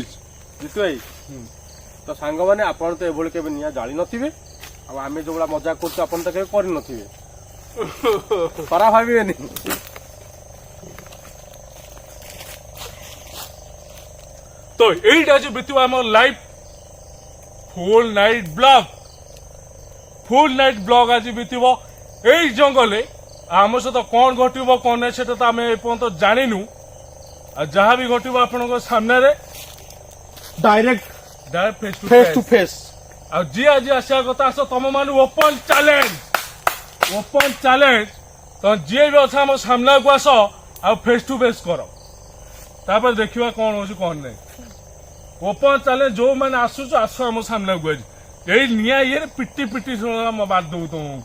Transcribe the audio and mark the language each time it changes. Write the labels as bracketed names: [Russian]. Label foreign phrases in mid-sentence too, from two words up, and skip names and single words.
[Odia] ଜିତୁ ଭାଇ ତ ସାଙ୍ଗମାନେ ଆପଣ ତ ଏଭଳି କେବେ ନିଆଁ ଜାଳି ନଥିବେ ଆଉ ଆମେ ଯୋଉଭଳିଆ ମଜା କରୁଛୁ ଆପଣ ତ କେବେ କରିନଥିବେ ଖରାପ ଭାବିବେନି। ତ ଏଇଟା ଆଜି ବିତିବ ଆମ [English] live full night vlog [Odia] ଆଜି ବିତିବ ଏଇ ଜଙ୍ଗଲେ ଆମ ସହିତ କ'ଣ ଘଟିବ କ'ଣ ନାହିଁ ସେଟା ତ ଆମେ ଏପର୍ଯ୍ୟନ୍ତ ଜାଣିନୁ। ଆଉ ଯାହା ବି ଘଟିବ ଆପଣଙ୍କ ସାମ୍ନାରେ डायरेक्ट ଫେସ୍ [English] face to face [Odia] ଆଉ ଯିଏ ଆଜି ଆସିବା କଥା ଆସ ତମ ମାନେ [English] open challenge [Odia] ତମ ଯିଏ ବି ଅଛ ଆମ ସାମ୍ନାକୁ ଆସ ଆଉ [English] face to face [Odia] କର ତାପରେ ଦେଖିବା କ'ଣ ହଉଛି କ'ଣ ନାହିଁ। [English] open challenge [Odia] ଯୋଉମାନେ ଆସୁଛ ଆସ ଆମ ସାମ୍ନାକୁ ଆଜି ଏଇ ନିଆଁ ଇଏରେ ପିଟି ବାଦ ଦଉ ତମକୁ।